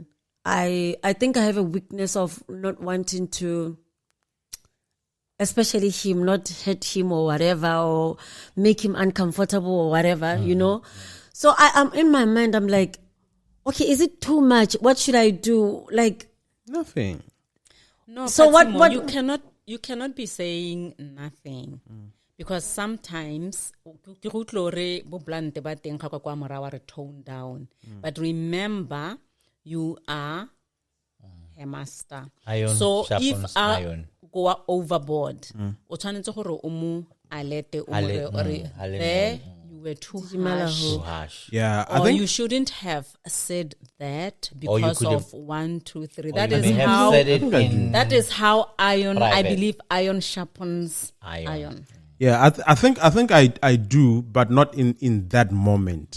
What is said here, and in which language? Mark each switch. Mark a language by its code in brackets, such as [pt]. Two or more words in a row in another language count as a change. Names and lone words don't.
[en] I think I have a weakness of not wanting to, especially him, not hurt him or whatever, or make him uncomfortable or whatever, you know. So I'm in my mind, I'm like, Okay, is it too much? What should I do? Like, Nothing. No, So Fatima, what- you cannot be saying nothing. Because sometimes [tn] ke go utlwa hore bo blante ba teng ga kwa morago wa re [en] tone down. But remember, you are a master. Iron So if sharpens iron. go overboard, [tn] o tshwanetse gore o mo alerte o mo re ore [en] there you were too harsh. Too harsh. Yeah, I Or think you shouldn't have said that Or you because could have- of 1, 2, 3. Or That you is may have how said it in that is how iron. I private. believe iron sharpens Iron. iron. yeah, I think I do, but not in that moment.